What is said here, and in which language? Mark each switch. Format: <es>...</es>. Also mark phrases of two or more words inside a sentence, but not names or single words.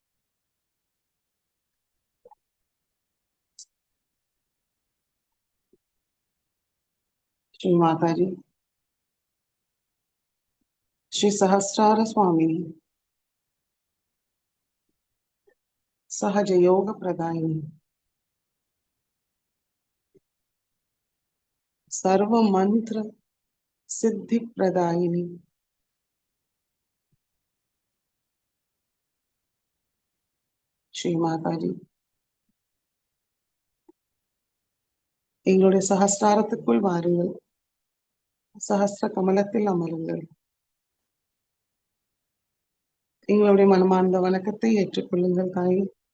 <ta>ஸ்ரீ மாதாஜி, ஸ்ரீ சஹஸ்ரார சுவாமினி, சஹஜயோக பிரதாயினி,</ta> <sa>सर्व मंत्र सिद्धि प्रदायिनी,</sa> <ta>ஸ்ரீ மாதாஜி, எங்களுடைய சகஸ்ராரத்துக்குள் வாருங்கள். சஹஸ்ர கமலத்தில் அமருங்கள். எங்களுடைய மனமார்ந்த வணக்கத்தை ஏற்றுக்கொள்ளுங்கள் தாயே.</ta>